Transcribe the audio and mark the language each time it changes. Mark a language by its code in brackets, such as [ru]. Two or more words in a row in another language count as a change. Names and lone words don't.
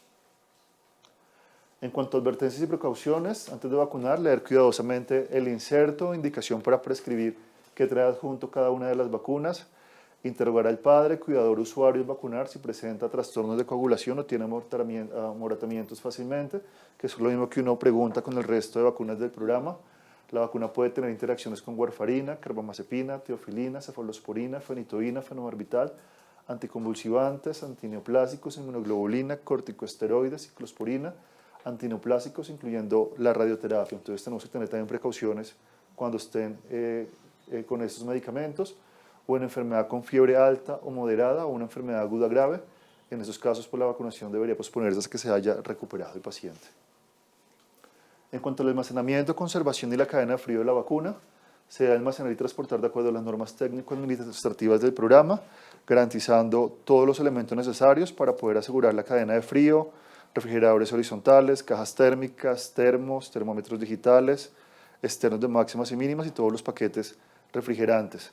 [es] En cuanto a advertencias y precauciones, antes de vacunar, leer cuidadosamente el inserto, indicación para prescribir que trae adjunto cada una de las vacunas, interrogar al padre, cuidador, usuario al vacunar si presenta trastornos de coagulación o tiene amoratamientos fácilmente, que es lo mismo que uno pregunta con el resto de vacunas del programa. La vacuna puede tener interacciones con warfarina, carbamazepina, teofilina, cefalosporina, fenitoína, fenobarbital, anticonvulsivantes, antineoplásicos, inmunoglobulina, corticosteroides, ciclosporina, antineoplásicos, incluyendo la radioterapia. Entonces tenemos que tener también precauciones cuando estén con estos medicamentos, o en enfermedad con fiebre alta o moderada o una enfermedad aguda grave. En esos casos, pues, la vacunación debería posponerse hasta que se haya recuperado el paciente. En cuanto al almacenamiento, conservación y la cadena de frío de la vacuna, se debe almacenar y transportar de acuerdo a las normas técnico-administrativas del programa, garantizando todos los elementos necesarios para poder asegurar la cadena de frío, refrigeradores horizontales, cajas térmicas, termos, termómetros digitales, externos de máximas y mínimas y todos los paquetes refrigerantes.